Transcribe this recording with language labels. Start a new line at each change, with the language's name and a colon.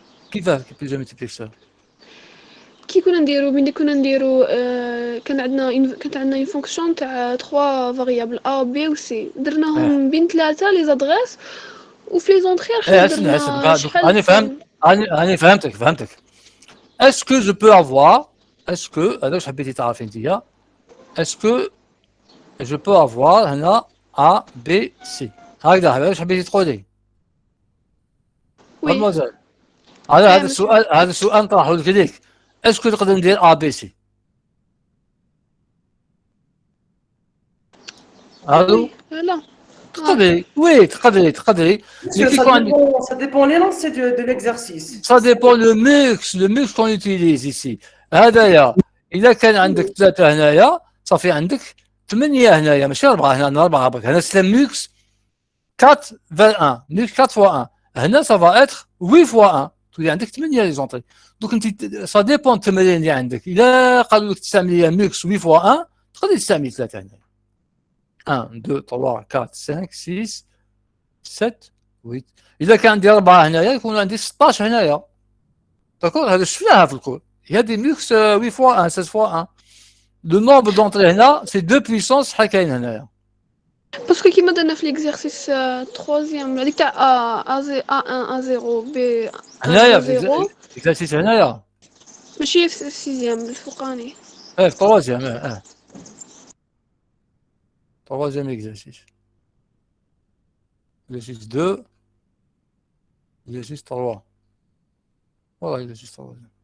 Arabic: كيفاه بليزيور ملتيبليكسور؟ كي كنا نديرو كانت عندنا اون فونكسيون تاع 3 فاريابل ا بي و سي، درناهم بين 3 لي زادريس، وفي لي زونطري احنا درنا شحال انا فهمت، انا فهمتك.
French: Est-ce que je peux avoir, est-ce que
Arabic: هذا واش حبيتي تعرفي انتيا،
French: est-ce que je peux avoir
Arabic: هنا
French: A B C،
Arabic: هكذا هذا واش حبيتي تقولي؟
French: وي
Arabic: مادموزيل، هذا السؤال نطرحه لك ليك، اسكو نقدر ندير A B C؟ الو؟ لا تقدري، وي تقدري.
French: Monsieur, ça dépend l'énoncé de l'exercice. Ça dépend le mix qu'on utilise ici.
Arabic: هذايا إذا كان عندك 3 هنايا صافي عندك 8 هنايا، ماشي 4 هنا، 4 برك. هنا سي ميكس 4 vers 1، ميكس 4 fois 1. هنا
French: ça va être 8 fois 1،
Arabic: تولي عندك 8 لي زونطري. دونك انت سا ديبون التمارين اللي عندك. إلا قالوا لك تستعملي ميكس 8 fois 1 تقدري تستعملي 3 هنايا. 1 2 3 4 5 6 7 8. إذا كان عندي 4 هنايا يكون عندي 16 هنايا. داكور، هذا شفناها في الكور.
French: Il y a des mux 8 fois 1 16 fois 1. Le nombre d'entrées
Arabic: هنا
French: c'est 2 puissance
Arabic: شحال كاين هنايا. باسكو كيما درنا في ليكزارسيس 3 هذيك تاع A1 A0 B1 هنايا A0 في اكزرسيس هنايا. ماشي في 6 الفوقاني. في troisième.
French: Troisième exercice. Exercice 2. Exercice 3. Voilà, exercice 3.